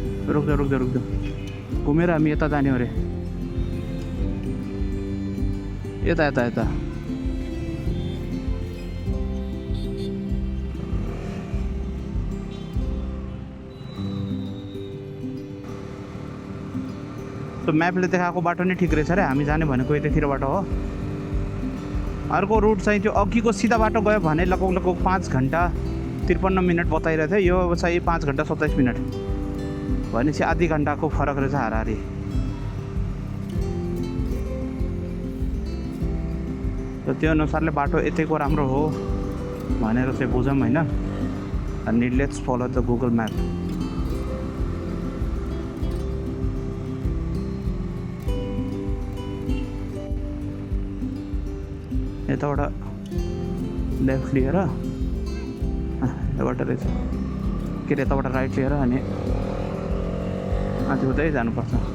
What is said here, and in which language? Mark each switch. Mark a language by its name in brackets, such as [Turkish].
[Nepali] रुक्दा घुमेर हामी यता जाने अरे। यता यता यता त्यो म्यापले देखाएको बाटो नै ठिक रहेछ रे, हामी जाने भनेको यतैतिरबाट हो। अर्को रुट चाहिँ त्यो अघिको सिधा बाटो गयो भने लगभग लगभग 5 घन्टा 53 मिनट बताइरहेको थियो, यो चाहिँ 5 घन्टा 27 मिनट भनेपछि आधी घन्टाको फरक रहेछ हाराहारी। र त्यो अनुसारले बाटो यतैको राम्रो हो भनेर चाहिँ बुझौँ होइन। [English] अनि let's follow the Google map. [Nepali] यताबाट लेफ्ट लिएर यताबाट रहेछ के अरे यताबाट राइट लिएर अनि माथि उतै जानुपर्छ।